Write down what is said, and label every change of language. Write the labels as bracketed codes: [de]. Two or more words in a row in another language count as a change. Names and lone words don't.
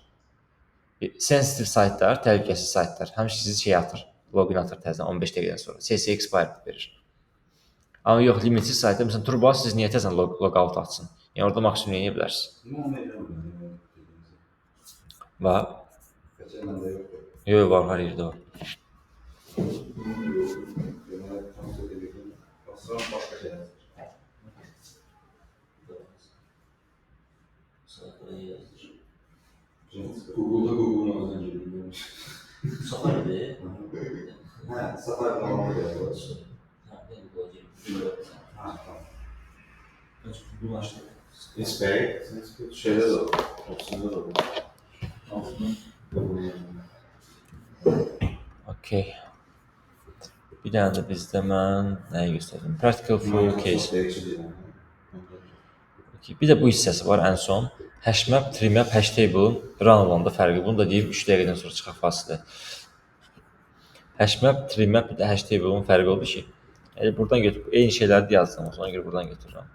[az] Sensitive saytlar, təhlükəsiz saytlar, həmişə sizi atır, login atır təzədən 15 dəqiqədən sonra. [en] CC expired [az] verir. Amma yox, limitsiz saytda, məsələn, Turbas siz niyə təzədən logout atsın? Yəni orada maksimum eləyə bilərsiniz. Var? Yox, var, hər yerdə var. Google'da Google'un ağzına girilmiş. [tr] Safari'de. Ha, Safari falan da yapıyorlar. Bunu açtık. Inspect, şeyde de var. Opsiyonda da bu. [en] Okay. [az] Bir dənə də bizdə mən nəyi göstərdim? [en] Practical full case. Okay. [az] Bir də bu hissəsi var ən son. Hashmap, trimap, hashtable run olanda fərqi. Bunu da deyib 3 dəqiqədən sonra çıxaq fasilə. Hashmap, trimap, bir də hashtable'ın fərqi oldu ki, yəni buradan götürüb eyni şeyləri yazdım, ona görə buradan götürürəm.